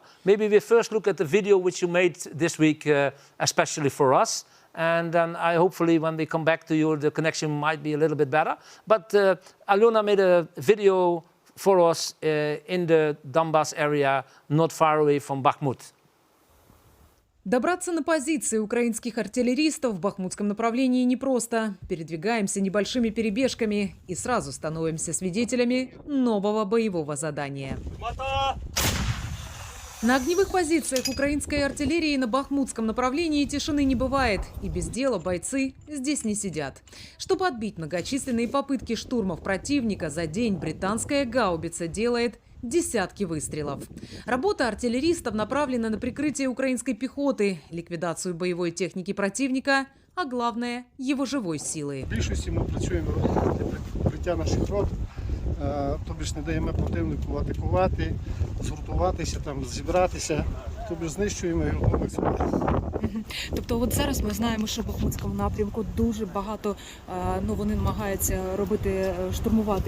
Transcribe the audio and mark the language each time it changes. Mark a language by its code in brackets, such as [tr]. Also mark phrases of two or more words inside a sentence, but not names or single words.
[en] Maybe we first look at the video which you made this week, especially for us. And then hopefully when we come back to you, the connection might be a little bit better. But Alona made a video for us in the Donbass area, not far away from Bakhmut. [ru] Добраться на позиции украинских артиллеристов в бахмутском направлении непросто. Передвигаемся небольшими перебежками и сразу становимся свидетелями нового боевого задания. На огневых позициях украинской артиллерии на бахмутском направлении тишины не бывает. И без дела бойцы здесь не сидят. Чтобы отбить многочисленные попытки штурмов противника, за день британская гаубица делает десятки выстрелов. Работа артиллеристов направлена на прикрытие украинской пехоты, ликвидацию боевой техники противника, а главное – его живой силы. [uk] В більшості ми працюємо для прикриття наших рот, тобто не даємо противнику атакувати, згуртуватися, там, зібратися, тобто знищуємо його максимально. Тобто от зараз ми знаємо, що в Бахмутському напрямку дуже багато, вони намагаються робити, штурмувати.